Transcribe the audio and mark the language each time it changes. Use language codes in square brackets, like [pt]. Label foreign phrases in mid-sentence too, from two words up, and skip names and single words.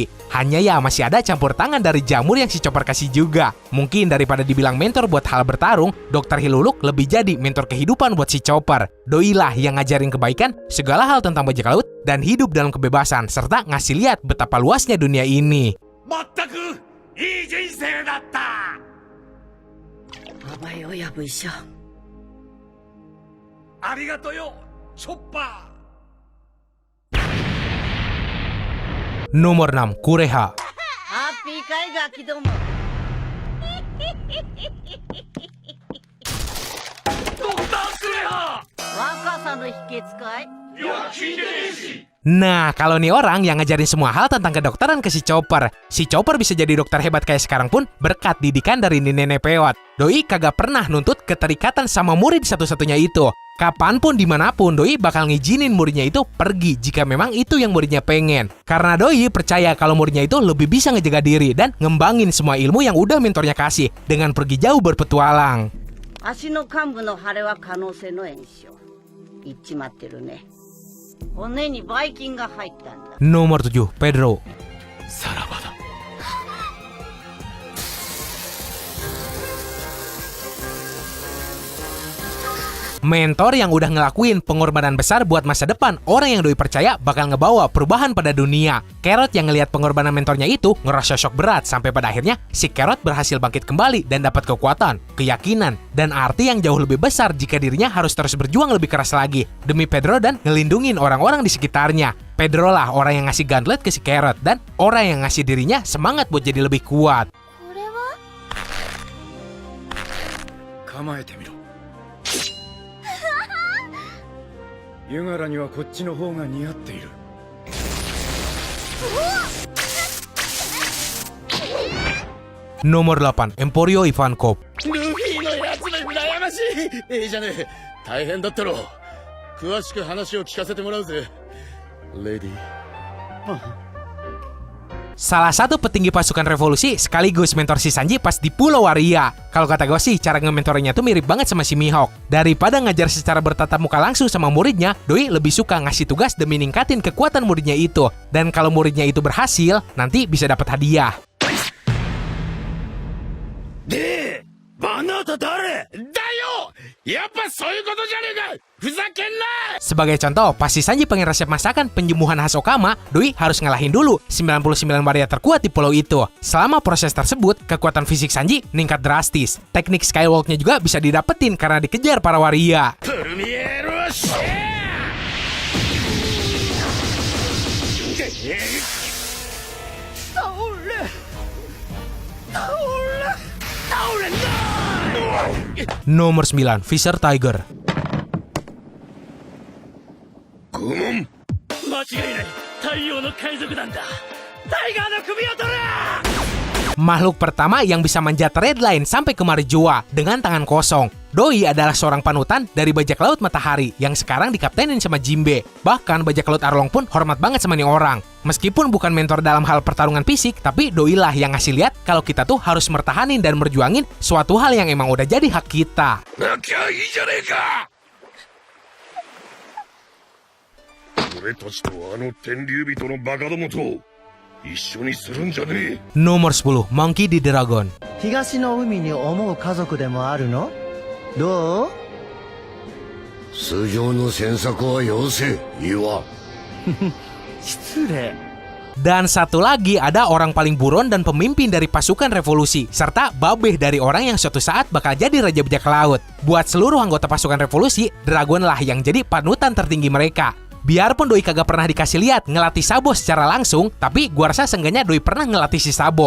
[id] Hanya ya masih ada campur tangan dari jamur yang si Chopper kasih juga. Mungkin daripada dibilang mentor buat hal bertarung, Dr. Hiluluk lebih jadi mentor kehidupan buat si Chopper. Doi lah yang ngajarin kebaikan, segala hal tentang bajak laut, dan hidup dalam kebebasan, serta ngasih lihat betapa luasnya dunia ini. [ja] いい人生だった。甘い親分医者。ありがとよ、チョッパー。 [id] Nomor 6, Kureha. [ja] ハッピーかいガキども。ドクタークレハ。若さの秘訣かい。いや、聞いてねえし。 [id] Nah, kalau nih orang yang ngajarin semua hal tentang kedokteran ke si Chopper. Si Chopper bisa jadi dokter hebat kayak sekarang pun berkat didikan dari nenek peot. Doi kagak pernah nuntut keterikatan sama murid satu-satunya itu. Kapanpun dimanapun Doi bakal ngizinin muridnya itu pergi jika memang itu yang muridnya pengen. Karena Doi percaya kalau muridnya itu lebih bisa ngejaga diri dan ngembangin semua ilmu yang udah mentornya kasih dengan pergi jauh berpetualang. [ja] 足の幹部の腫れは可能性の炎症。言っちまってるね。骨にばい菌が入ったんだ。 [id] Nomor 7, Pedro. [ja] さらばだ。 [id] Mentor yang udah ngelakuin pengorbanan besar buat masa depan orang yang Doi percaya bakal ngebawa perubahan pada dunia. Carrot yang ngelihat pengorbanan mentornya itu ngerasa shock berat sampai pada akhirnya si Carrot berhasil bangkit kembali dan dapat kekuatan, keyakinan, dan arti yang jauh lebih besar jika dirinya harus terus berjuang lebih keras lagi demi Pedro dan ngelindungin orang-orang di sekitarnya. Pedro lah orang yang ngasih gauntlet ke si Carrot dan orang yang ngasih dirinya semangat buat jadi lebih kuat. [ja] 構えてみろ。ユガラにはこっちの方が似合っている。 [id] Nomor 8, Emporio Ivankov. [ja] ルフィのやつめ羨ましい。いいじゃねえ。大変だったろう。詳しく話を聞かせてもらうぜ。レディー。 [id] Salah satu petinggi pasukan revolusi sekaligus mentor si Sanji pas di Pulau Waria. Kalau kata gue sih, cara nge-mentoringnya tuh mirip banget sama si Mihawk. Daripada ngajar secara bertatap muka langsung sama muridnya, Doi lebih suka ngasih tugas demi ningkatin kekuatan muridnya itu. Dan kalau muridnya itu berhasil, nanti bisa dapat hadiah. [ja] で、バナタ誰？だよ！やっぱそういうことじゃねえか！ふざけんな！ [id] Sebagai contoh, pas si Sanji pengen resep masakan penyembuhan khas Okama, Doi harus ngalahin dulu 99 waria terkuat di pulau itu. Selama proses tersebut, kekuatan fisik Sanji meningkat drastis. Teknik skywalknya juga bisa didapetin karena dikejar para waria. [ja] プルミエロシェ [id] Nomor 9, Fisher Tiger. [ja] 拷問間違いない太陽の海賊団だタイガーの首を取れ [id] Makhluk pertama yang bisa manjat red line sampai ke Marijoa dengan tangan kosong. Doi adalah seorang panutan dari bajak laut Matahari yang sekarang dikaptenin sama Jinbe. Bahkan bajak laut Arlong pun hormat banget sama nih orang. Meskipun bukan mentor dalam hal pertarungan fisik, tapi Doi lah yang ngasih lihat kalau kita tuh harus mertahanin dan berjuangin suatu hal yang emang udah jadi hak kita. Nomor 10, Monkey D. Dragon. [ja] 東の海に思う家族でもあるの？どう？通常の詮索はよせ、Iwa. 失礼。 [id] Dan satu lagi ada orang paling buron dan pemimpin dari pasukan revolusi, serta babeh dari orang yang suatu saat bakal jadi raja bajak laut. Buat seluruh anggota pasukan revolusi, Dragon lah yang jadi panutan tertinggi mereka. Biarpun Doi kagak pernah dikasih lihat ngelatih Sabo secara langsung, tapi gua rasa seenggaknya Doi pernah ngelatih si Sabo.